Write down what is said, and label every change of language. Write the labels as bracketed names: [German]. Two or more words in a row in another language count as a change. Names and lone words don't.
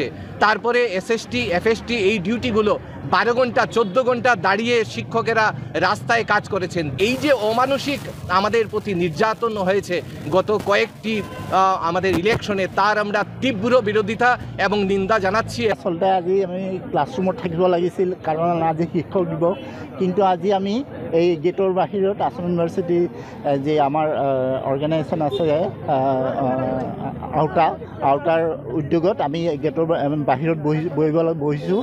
[Bangla] তারপরে এসএসটি, এফএসটি এই ডিউটিগুলো 12 ঘন্টা 14 ঘন্টা দাঁড়িয়ে শিক্ষকেরা রাস্তায় কাজ করেছেন। এই যে অমানসিক আমাদের প্রতি নির্যাতন হয়েছে গত কয়েকটি আমাদের ইলেকশনে, তার আমরা তীব্র বিরোধিতা এবং নিন্দা জানাচ্ছি। [Assamese] আসলতে আজি আমি ক্লাছৰুমত থাকিব লাগিছিল, কাৰণ আজি শিক্ষক দিৱস, কিন্তু আজি আমি এই গেটৰ বাহিৰত আসাম ইউনিভাৰ্চিটি যে আমাৰ অৰ্গেনাইজেশ্যন আছে আউটাৰ উদ্যোগত আমি গেটৰ বাহিৰত বহিছোঁ।